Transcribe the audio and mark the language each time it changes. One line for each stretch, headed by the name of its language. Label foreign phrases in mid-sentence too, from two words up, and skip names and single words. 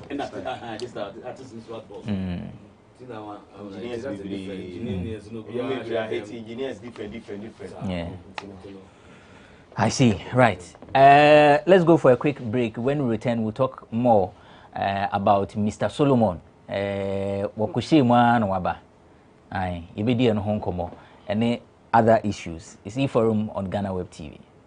English: And this artist is what boss. Engineers different. Yeah. I see. Right. Let's go for a quick break. When we return, we'll talk more about Mr. Solomon. Wakushi mwana waba. Aye. Ibidi and Hong Kong. And other issues. It's E-Forum on GhanaWeb TV.